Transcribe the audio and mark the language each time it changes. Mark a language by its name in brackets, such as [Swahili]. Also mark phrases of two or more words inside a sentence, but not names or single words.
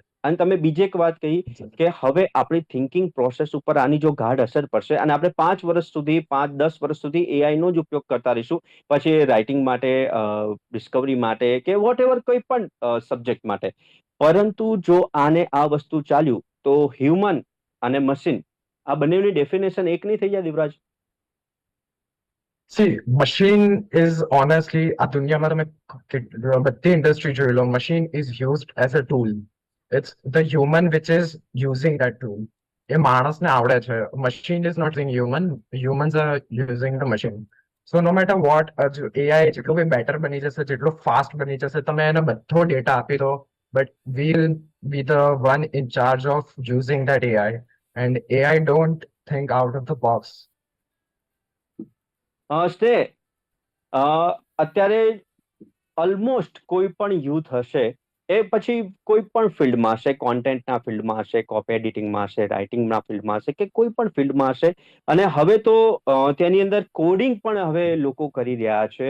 [Gujarati] અને તમે બીજી એક વાત કહી કે હવે આપણી [English] thinking process [Gujarati] ઉપર આની જો ગાઢ અસર પડશે અને આપણે 5 વર્ષ સુધી, 5-10 વર્ષ સુધી એઆઈ નો જ ઉપયોગ કરતા રહીશું, પછી રાઇટિંગ માટે, ડિસ્કવરી માટે કે [English] what ever [Gujarati] કોઈ પણ સબ્જેક્ટ માટે. પરંતુ જો આને આ વસ્તુ ચાલ્યું તો હ્યુમન અને મશીન આ બંનેની ડેફિનેશન એક નહીં થઈ જાય, દેવરાજ? [English] See, machine is honestly [Gujarati] આ દુનિયામાં તમે બધી ઇન્ડસ્ટ્રી જોઈ લો, [English] machine is used as a tool. It's the human which is using that tool. [Gujarati] એ માણસને આવડે છે. [English] Machine is not using human. Humans are using the machine. So no matter what, [Gujarati] એઆઈ જેટલું બી બેટર બની જશે, જેટલું ફાસ્ટ બની જશે, તમે એને બધો ડેટા આપી દો, [English] but we'll be the one in charge of using that AI. And AI don't think out of the box. [Gujarati] સ્ટે અત્યારે ઓલમોસ્ટ કોઈ પણ યુથ હશે, એ પછી કોઈ પણ ફિલ્ડમાં હશે, કોન્ટેન્ટના ફિલ્ડમાં હશે, [English] copy editing [Gujarati] હશે, રાઇટિંગના ફિલ્ડમાં હશે કે કોઈ પણ ફિલ્ડમાં હશે. અને હવે તો તેની અંદર કોડિંગ પણ હવે લોકો કરી રહ્યા છે.